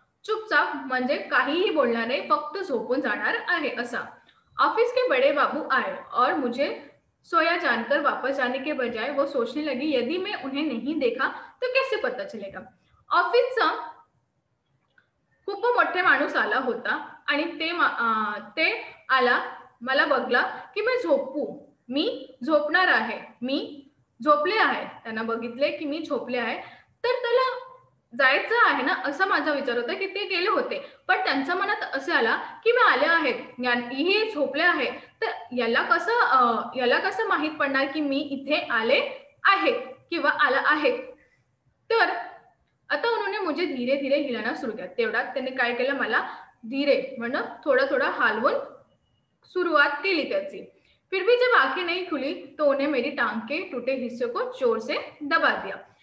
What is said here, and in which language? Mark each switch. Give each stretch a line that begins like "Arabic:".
Marathi: चुपचाप म्हणजे काहीही बोलणार नाही, फक्त झोपून जाणार आहे असा.
Hindi: ऑफिस के बड़े बाबू आए और मुझे सोया जानकर वापस जाने के बजाय वो सोचने लगी यदि मैं उन्हें नहीं देखा तो कैसे पता चलेगा.
Marathi: ऑफिसचा खूप मोठे माणूस आला होता आणि ते आला, मला बघला की मी झोपणार आहे, मी झोपले आहे, त्यांना बघितले की मी झोपले आहे, तर त्याला जायचं आहे ना, असा माझा विचार होता की ते गेले होते. पण त्यांच्या मनात असे आला की मी आले आहेत, हे झोपले आहे, तर याला कसं माहित पडणार की मी इथे आले आहे किंवा आला आहे. तर आता
Hindi: उन्होंने मुझे धीरे धीरे हिलाना सुरू किया.
Marathi: तेवढ्यात त्याने काय केलं, मला धीरे म्हणजे थोडं हलवून सुरुवात केली त्याची.
Hindi: फिर भी जब आंखें नहीं खुली तो उन्हें मेरी टांग के टूटे हिस्से को जोर से दबा दिया.